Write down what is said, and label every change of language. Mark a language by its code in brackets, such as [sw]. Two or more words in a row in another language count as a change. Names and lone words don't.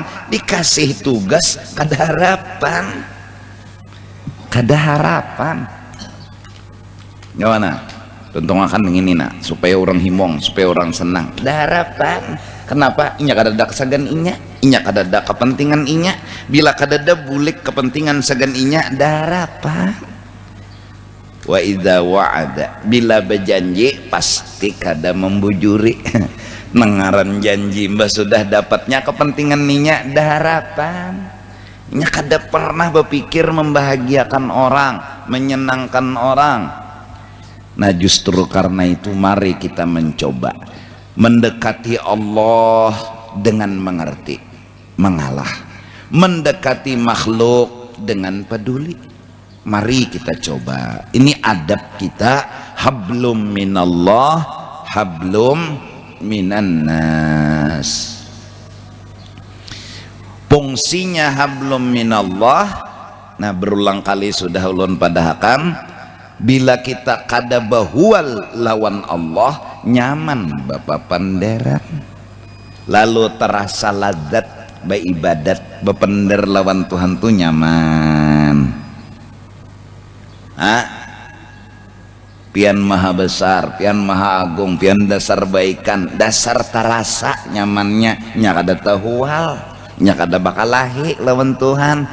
[bjn] Dikasih tugas kada harapan gimana tentu akan ini nak supaya orang himong, supaya orang senang, ada harapan. Kenapa? Inya kada ada sagan inya kada ada kepentingan inya. Bila kada ada bulik kepentingan sagan inya, ada harapan. [ar] وإذا وعد, [bjn] bila berjanji pasti kada membujuri. Nengaran janji mbah sudah dapatnya kepentingan ninya, ada harapan. Nya kada pernah berpikir membahagiakan orang, menyenangkan orang. Nah justru karena itu mari kita mencoba mendekati Allah dengan mengerti, mengalah, mendekati makhluk dengan peduli. Mari kita coba. Ini adab kita, [ar] حبل من الله, حبل من الناس. [bjn] Fungsinya [ar] حبل من الله, [bjn] nah berulang kali sudah ulun padahakan, bila kita kada bahual lawan Allah, nyaman bapak panderan, lalu terasa lazat beribadat bepender lawan Tuhan tuh nyaman. Pian maha besar, pian maha agung, pian dasar baikan, dasar terasa nyamannya, nya kada tahual, nya kada bakal lahi lawan Tuhan.